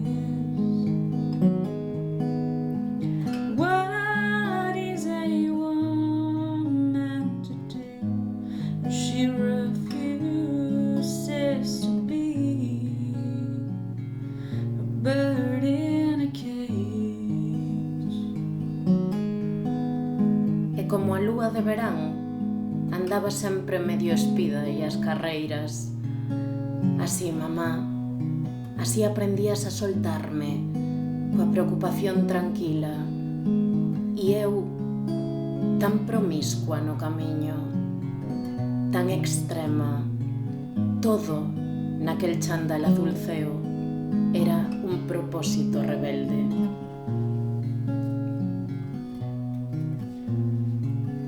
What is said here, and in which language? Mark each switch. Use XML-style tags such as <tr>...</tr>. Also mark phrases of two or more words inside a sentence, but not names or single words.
<en>What is a woman to do? She refuses to be a bird in a cage.</en> <gl>E como a lúa de verán, andaba sempre medio espida e as carreiras. Así, mamá, así aprendías a soltarme, coa preocupación tranquila. E eu, tan promiscua no camiño, tan extrema, todo naquel chándal azul ceo era un propósito rebelde.</gl>